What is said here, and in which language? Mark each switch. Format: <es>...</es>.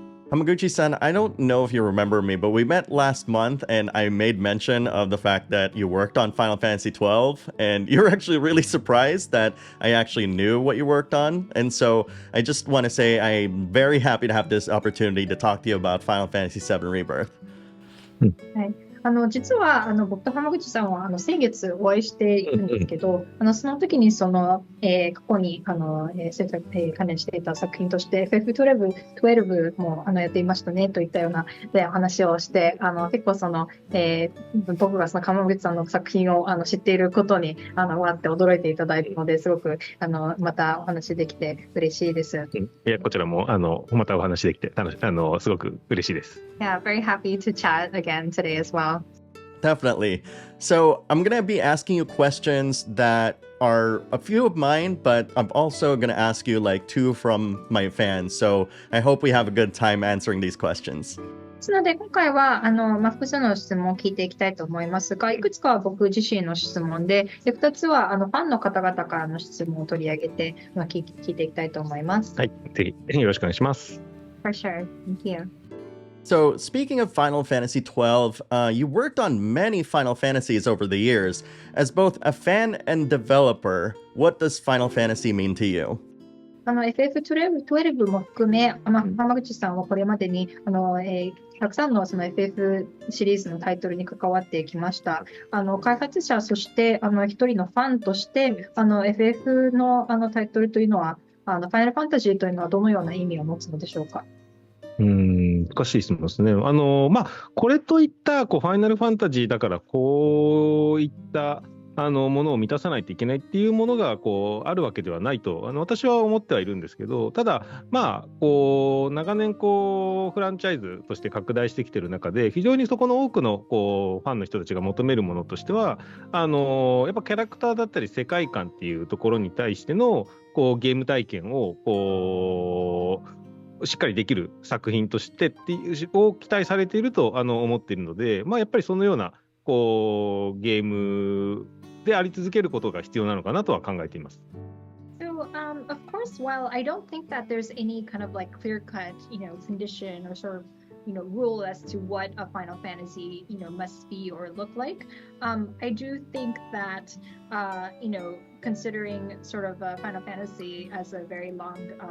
<en>Hamaguchi-san, I don't know if you remember me, but we met last month and I made mention of the fact that you worked on Final Fantasy XII, and you were actually really surprised that I actually knew what you worked on. And so I just want to say I'm very happy to have this opportunity to talk to you about Final Fantasy VII Rebirth.</en> <ja>はい、実は僕と浜口さんは先月お会いしているんですけど、その時に過去に制作、関連していた作品として FF12 もやっていましたねといったような話をして、結構僕が浜口さんの作品を知っていることにわって驚いていただいたので、すごくまたお話できて嬉しいです。いや、こちらもまたお話できてすごく嬉しいです。</ja> <en>Yeah, very happy to chat again today as well. Definitely. So I'm going to be asking you questions that are a few of mine, but I'm also going to ask you like two from my fans. So I hope we have a good time answering these questions.</en> <ja>ですので今回は複数の質問を聞いていきたいと思いますが、いくつかは僕自身の質問で、2つはファンの方々からの質問を取り上げて、聞いていきたいと思います。はい、ぜひよろしくお願いします。</ja> <en>For sure. Thank you. So, speaking of Final Fantasy XII, you worked on many Final Fantasies over the years. As both a fan and developer, what does Final Fantasy mean to you?</en> <ja>FF12 も含め、浜口さんはこれまでにたくさんのFF シリーズのタイトルに関わってきました。開発者、そして一人のファンとして、FF のタイトルというのは、ファイナルファンタジーというのはどのような意味を持つのでしょうか？難しい質問ですね。これといったファイナルファンタジーだからこういったものを満たさないといけないっていうものがあるわけではないと私は思ってはいるんですけど、ただ長年フランチャイズとして拡大してきている中で、非常にそこの多くのファンの人たちが求めるものとしてはやっぱキャラクターだったり世界観っていうところに対してのゲーム体験をしっかりできる作品としてっていうを期待されていると思っているので、やっぱりそのようなゲームであり続けることが必要なのかなとは考えています。</ja> <en>So, of course, while I don't think that there's any kind of like clear-cut, condition or sort of, rule as to what a Final Fantasy, must be or look like, I do think that, considering sort of Final Fantasy as a very long</en>